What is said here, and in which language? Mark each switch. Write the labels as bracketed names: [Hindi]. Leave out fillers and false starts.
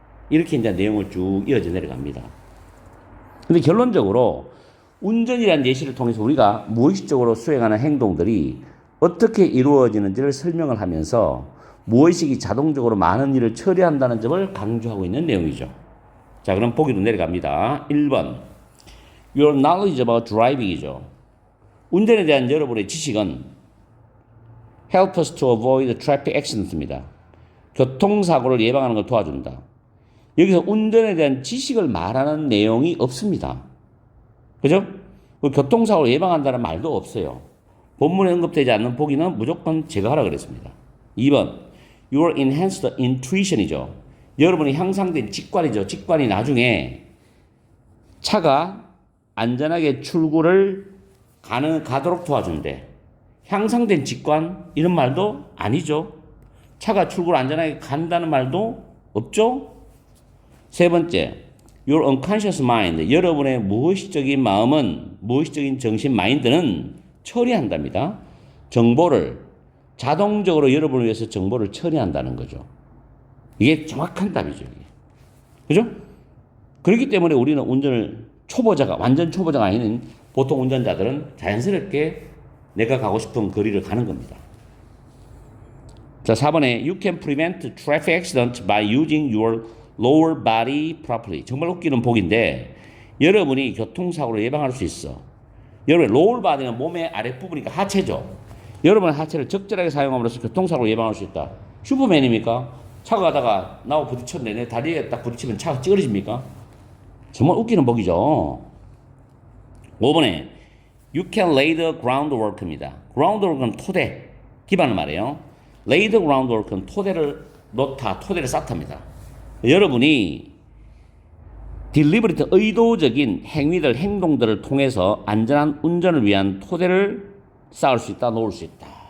[Korean] 이렇게 이제 내용을 쭉 이어져 내려갑니다. 근데 결론적으로 운전이라는 예시를 통해서 우리가 무의식적으로 수행하는 행동들이 어떻게 이루어지는지를 설명을 하면서 무의식이 자동적으로 많은 일을 처리한다는 점을 강조하고 있는 내용이죠. 자, 그럼 보기로 내려갑니다. 1번. [English] Your knowledge about driving이죠. [Korean] 운전에 대한 여러분의 지식은 [English] help us to avoid traffic accident입니다. [Korean] 교통사고를 예방하는 걸 도와준다. 여기서 운전에 대한 지식을 말하는 내용이 없습니다. 그죠? 교통사고를 예방한다는 말도 없어요. 본문에 언급되지 않는 보기는 무조건 제거하라 그랬습니다. 2번. [English] Your enhanced intuition [Korean] 이죠. 여러분이 향상된 직관이죠. 직관이 나중에 차가 안전하게 출구를 가도록 도와준대. 향상된 직관 이런 말도 아니죠. 차가 출구를 안전하게 간다는 말도 없죠. 세 번째, [English] your unconscious mind, [Korean] 여러분의 무의식적인 마음은, 무의식적인 정신 마인드는 처리한답니다. 정보를 자동적으로 여러분을 위해서 정보를 처리한다는 거죠. 이게 정확한 답이죠. 이게. 그죠? 그렇기 때문에 우리는 운전을 초보자가, 완전 초보자가 아닌 보통 운전자들은 자연스럽게 내가 가고 싶은 거리를 가는 겁니다. [English] 자, 4번에 you can prevent traffic accident by using your lower body properly. [Korean] 정말 웃기는 복인데 여러분이 교통사고를 예방할 수 있어. 여러분의 lower body는 몸의 아랫부분이니까 하체죠. 여러분의 하체를 적절하게 사용함으로써 교통사고를 예방할 수 있다. 슈퍼맨입니까? 차가 가다가 나와 부딪혔는데 내 다리에 딱 부딪히면 차가 찌그러집니까? 정말 웃기는 복이죠. [English] 5번에 you can lay the groundwork입니다. [Korean] groundwork은 토대, 기반을 말해요. lay the groundwork은 토대를 놓다, 토대를 쌓답니다. 여러분이 deliberate, 의도적인 행위들, 행동들을 통해서 안전한 운전을 위한 토대를 쌓을 수 있다, 놓을 수 있다.